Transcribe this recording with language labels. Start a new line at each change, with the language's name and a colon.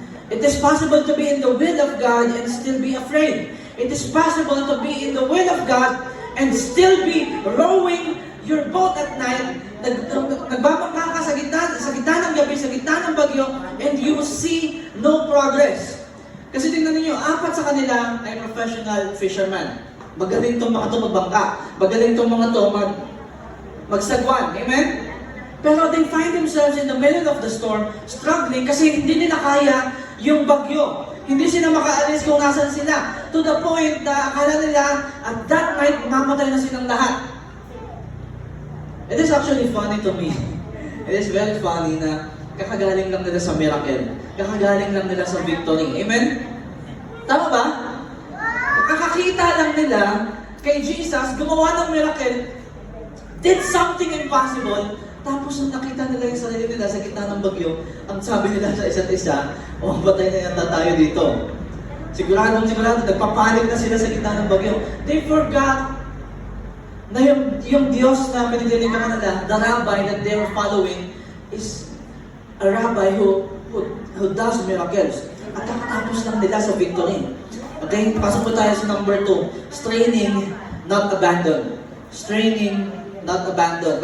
English: It is possible to be in the will of God and still be afraid. It is possible to be in the will of God and still be rowing your boat at night.
Filipino: Nagbabangka ka sa gitna ng gabi, sa gitna ng bagyo,
English: and you see no progress.
Filipino: Kasi tingnan niyo, apat sa kanila ay professional fisherman. Magaling itong mga ito magbangka. Magaling itong mga ito magsagwan. Amen? Pero they find themselves in the middle of the storm, struggling kasi hindi nila kaya yung bagyo. Hindi sila makaalis kung nasan sila. To the point na akala nila
English: at that night,
Filipino: mamatay na silang lahat.
English: It is actually funny to me. It is very funny
Filipino: na kakagaling lang nila sa miracle. Kakagaling lang nila sa victory. Amen? Tama ba? Kakakita lang nila kay Jesus, gumawa ng miracle,
English: did something impossible,
Filipino: tapos nung nakita nila yung sarili nila sa gitna ng bagyo, ang sabi nila sa isa't isa, patay na yata tayo dito. Sigurado, nagpapanik na sila sa gitna ng bagyo.
English: They forgot
Filipino: na yung Diyos na pinililing ka kanila,
English: the rabbi that they were following, is a rabbi who does miracles.
Filipino: At nakatapos lang nila sa victory. Okay, pasok po tayo sa number 2.
English: Straining, not abandon. Straining, not abandon.